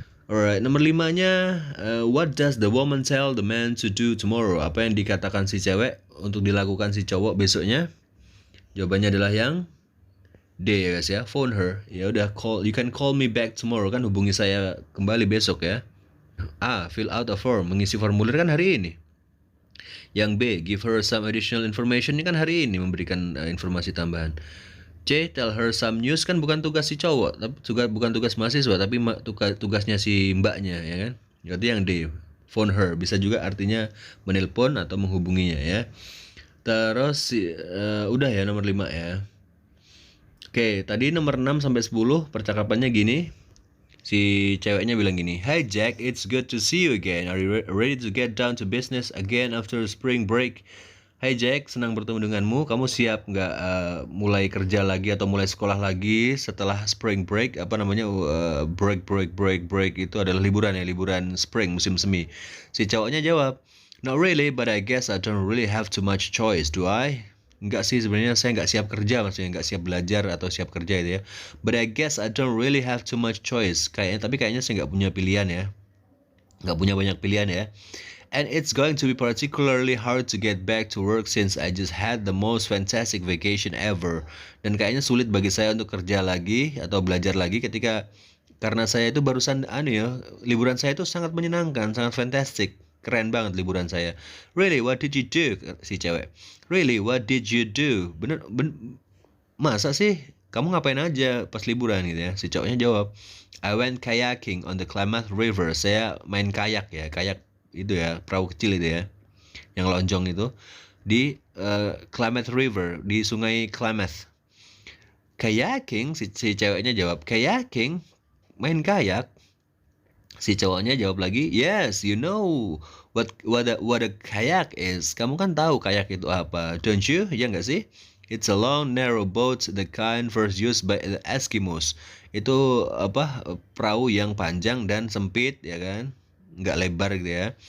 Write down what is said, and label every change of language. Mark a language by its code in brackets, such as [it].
[en] Alright, [id] nomor 5-nya, [en] what does the woman tell the man to do tomorrow? [id] Apa yang dikatakan si cewek untuk dilakukan si cowok besoknya? Jawabannya adalah yang D ya guys ya, [en] phone her. [id] Ya udah, [en] you can call me back tomorrow, [id] kan hubungi saya kembali besok ya. A, [en] fill out a form, [id] mengisi formulir kan hari ini. Yang B, [en] give her some additional information, [id] ini kan hari ini memberikan informasi tambahan. C, [en] tell her some news, [id] kan bukan tugas si cowok, tapi juga bukan tugas mahasiswa, tapi tugasnya si mbaknya ya kan. Jadi yang D, [en] phone her, [id] bisa juga artinya menelpon atau menghubunginya ya. Terus udah ya nomor 5 ya. Oke, tadi nomor 6 sampai 10 percakapannya gini. Si ceweknya bilang gini, [en] "Hi Jack, it's good to see you again. Are you ready to get down to business again after spring break?" [id] Hai Jack, senang bertemu denganmu. Kamu siap nggak mulai kerja lagi atau mulai sekolah lagi setelah spring break? Apa namanya, break itu adalah liburan ya, liburan spring, musim semi. Si cowoknya jawab, [en] "Not really, but I guess I don't really have too much choice, do I?" [id] Enggak sih, sebenarnya saya nggak siap kerja, maksudnya nggak siap belajar atau siap kerja itu ya. [en] But I guess I don't really have too much choice. [id] Tapi kayaknya saya nggak punya pilihan ya. Nggak punya banyak pilihan ya. [en] And it's going to be particularly hard to get back to work since I just had the most fantastic vacation ever. [id] Dan kayaknya sulit bagi saya untuk kerja lagi atau belajar lagi karena saya itu barusan liburan saya itu sangat menyenangkan, sangat fantastic. Keren banget liburan saya. [en] Really, what did you do? [id] Si cewek. [en] Really, what did you do? [id] Masa sih? Kamu ngapain aja pas liburan gitu ya? Si cowoknya jawab, [en] I went kayaking on the Klamath River. [id] Saya main kayak ya, kayak itu ya, perahu kecil itu ya, yang lonjong itu di Klamath River, di sungai Klamath. Kayaking, si ceweknya jawab, kayaking, main kayak. Si cowoknya jawab lagi, [en] yes, you know what a kayak is. [id] Kamu kan tahu kayak itu apa, [en] don't you? [id] Ya nggak sih? [en] It's a long narrow boat, the kind first used by the Eskimos. [id] Itu apa, perahu yang panjang dan sempit ya kan, nggak lebar gitu ya.